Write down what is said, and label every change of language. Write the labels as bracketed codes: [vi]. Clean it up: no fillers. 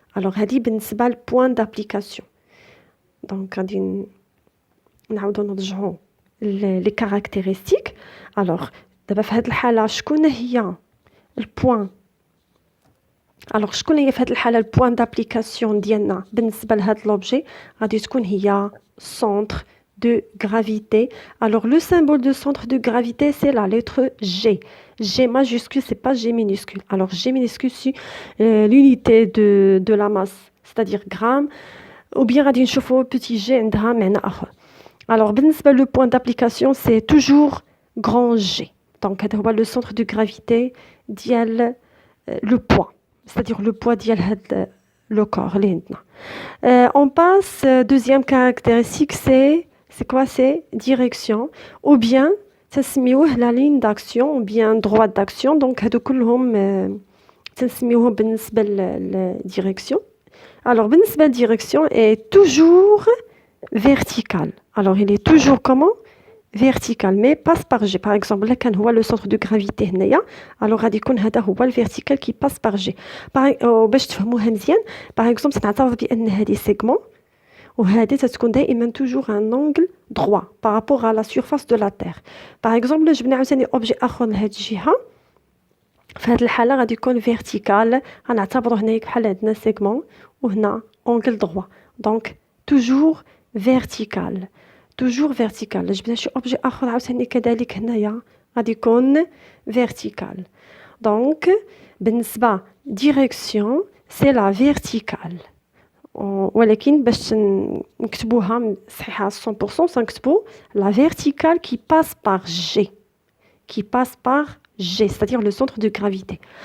[ar] alors هذه بالنسبه للبوين دابليكاسيون. دونك غادي نعاودو نرجعوا لي كاركتيرستيك. alors دابا في هذه الحاله شكون هي البوين؟ alors شكون هي في هذه الحاله البوين دابليكاسيون ديالنا بالنسبه لهاد لوبجي؟ غادي تكون هي [fr] centre de gravité. alors le symbole de centre de gravité c'est la lettre G. G majuscule, c'est pas G minuscule. alors G minuscule c'est l'unité de la masse, c'est-à-dire gramme, ou bien [ar] غادي نشوفوا [fr] petit g [ar] عندها معنى اخر. [fr] alors [ar] بالنسبه [fr] le point d'application c'est toujours grand G. donc [ar] هذا هو [fr] le centre de gravité [ar] ديال [fr] le poids, c'est-à-dire le poids [ar] ديال هاد [fr] le corps [ar] اللي عندنا. [fr] on passe deuxième caractéristique, c'est quoi? c'est direction, ou bien تسميوه la ligne d'action ou bien droite d'action. [ar] donc هادو كلهم تسميوهم بالنسبه للديريكسيون. [fr] alors [ar] بالنسبه للديريكسيون [fr] est toujours vertical. alors il est toujours comment? vertical mais passe par G. par exemple là [ar] كان هو [fr] le centre de gravité [ar] هنايا، [fr] alors [ar] غادي يكون هذا هو الفيرتيكال [fr] qui passe par G. [ar] باش تفهموها مزيان [fr] par exemple [ar] تنعتبر بان هذه سيغمون وهذه تتكون دائما [fr] toujours un angle droit par rapport à la surface de la terre. par exemple [ar] جبنا عاوتاني اوبجي اخر لهاد الجهه، في هذه الحاله غادي يكون فيرتيكال، غنعتبروا هنايا بحال عندنا سيغمون وهنا [fr] angle droit. donc toujours vertical toujours vertical. [ar] جبنا شي اوبجي اخر عاوتاني كذلك هنايا غادي يكون vertical. [fr] donc [ar] بالنسبه [fr] direction c'est la verticale. [ar] ولكن باش نكتبوها صحيحه 100% سنكتبو [fr] la verticale qui passe par G, qui passe par G, c'est-à-dire le centre de gravité.